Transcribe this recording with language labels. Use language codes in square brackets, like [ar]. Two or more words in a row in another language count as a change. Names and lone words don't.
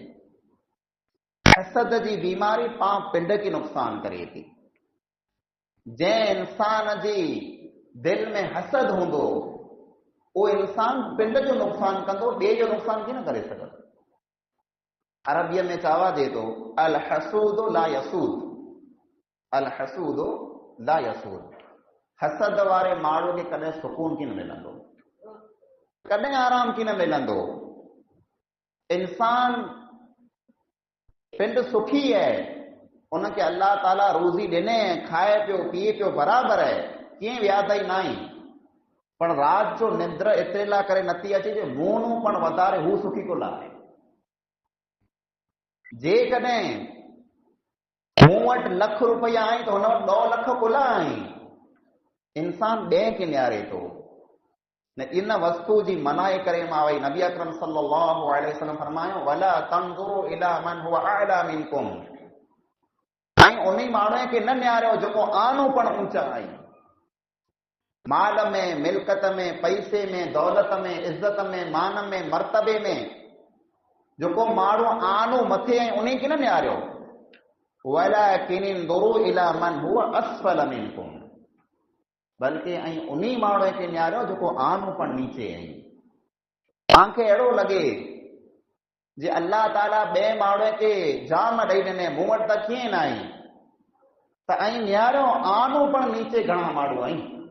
[sd] हसद जी बीमारी पाण पिंड खे नुक़सान करे थी। जंहिं इंसान जी दिलि में हसद हूंदो, उहो इंसान पिंड जो नुक़सान कंदो, ॿिए जो नुक़सान कीन करे सघंदो। अरबीअ में चवाजे थो [ar] الحسود لا يسود, الحسود لا يسود. [sd] हसद वारे माण्हू खे कॾहिं सुकून कीन मिलंदो, कॾहिं आराम कीन मिलंदो। इंसान पिंड सुखी आहे, उनखे अल्लाह ताला रोज़ी ॾिने, खाए पियो, पीए पियो, बराबरि आहे, कीअं व्याधई न आहे, पण राति जो निंद्र एतिरे लाइ करे नथी अचे जो मूं पण वधारे हू सुखी कोन आहे। जेकॾहिं मूं वटि लख रुपया आहिनि त हुन वटि 2 लख कोन आहिनि, इंसान ॿिए खे निहारे थो। न इन वस्तु जी मनाई करे मां वई नबी अकरम [ar] صلى الله عليه وسلم [sd] फरमायो [ar] ولا تنظروا إلى من هو أعلى منكم, [sd] ऐं उन माण्हू खे न निहारियो जेको आनो पण ऊंचा आहे। माल में, मिल्कत में, पैसे में, दौलत में, इज़त में, मान में, मर्तबे में जेको माण्हू आनो मथे ऐं उन खे न निहारियो। [ar] ولكن انظروا إلى من هو أسفل منكم, [sd] बल्कि ऐं उन माण्हू खे निहारियो जेको आनो पण नीचे आहे। तव्हांखे अहिड़ो लॻे जे अल्लाह ताला ॿिए माण्हू खे जाम ॾेई ॾिने, मूं वटि त कीअं न आहे, त ऐं निहारियो आनो पण नीचे घणा माण्हू आहिनि।